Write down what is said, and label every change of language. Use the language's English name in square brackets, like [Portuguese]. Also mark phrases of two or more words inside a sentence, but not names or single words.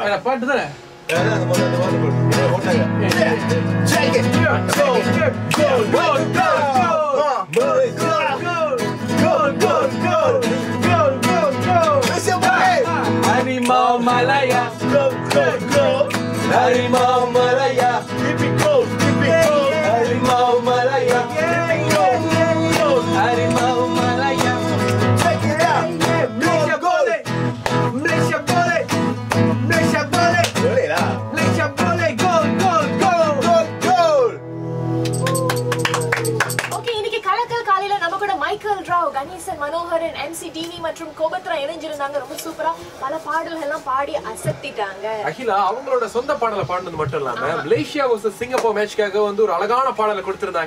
[Tamil] பாட்டு தானே Harimau Malaya, Harimau Malaya, Harimau Malaya, Harimau Malaya. [English] Check it out, [Malay] Malaysia boleh, Malaysia boleh, Malaysia boleh, Malaysia boleh, gol, gol, gol, gol, gol. [Tamil] Okay, இன்னைக்கு கலக்கல் காலையில நம்ம கூட மைக்கேல் ராவ், கணேசன் மனோகரன், MC டிவி மற்றும் கோபத்ரா இணைஞ்சிருந்தாங்க. ரொம்ப சூப்பரா பல பாடல்கள் எல்லாம் பாடி அசத்திட்டாங்க. அகிலா அவங்களோட சொந்த பாடலை பாடுனது மட்டும் இல்லாம மலேசியா vs சிங்கப்பூர் மேட்ச்காக வந்து ஒரு அழகான பாடலை கொடுத்திருந்தாங்க.